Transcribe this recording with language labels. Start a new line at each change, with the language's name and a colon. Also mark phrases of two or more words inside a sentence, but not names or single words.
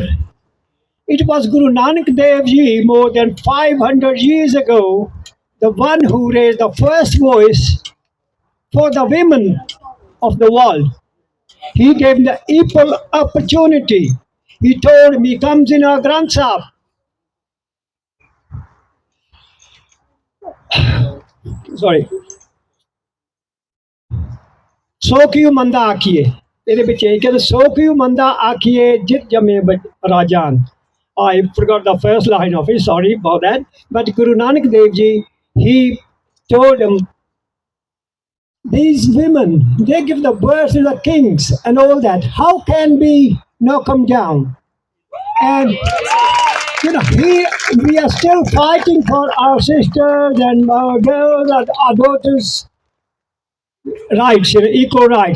English: It was Guru Nanak Dev Ji more than 500 years ago, the one who raised the first voice for the women of the world. He gave the equal opportunity. He told me, comes in our Granth Sahib. Sorry.
Punjabi: ਸੋ ਕਿਉਂ ਮੰਦਾ ਆਖੀਐ ਇਹਦੇ ਵਿੱਚ ਇਹ ਕਿ ਸੋ ਕਿਉਂ ਮੰਦਾ ਆਖੀਏ ਜਿਤ ਜਮੇ ਰਾਜਾਨ.
English: I forgot the first line of it, sorry about that. But Guru Nanak Dev Ji, he told them, these women, they give the birth to the kings and all that. How can we not come down? And we are still fighting for our sisters and our girls and our daughters' rights, equal rights.